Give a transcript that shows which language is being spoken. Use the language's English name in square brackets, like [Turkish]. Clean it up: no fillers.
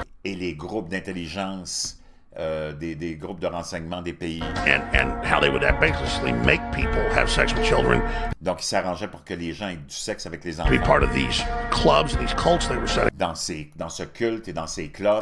[French] Et les groupes d'intelligence des groupes de renseignement des pays. [English] and how they would basically make people have sex with children, [French] Donc, il s'arrangeait pour que les gens aient du sexe avec les [English] to be [French] enfants [English] part of these clubs and these cults they were setting. [French] dans ce culte et dans ces clubs.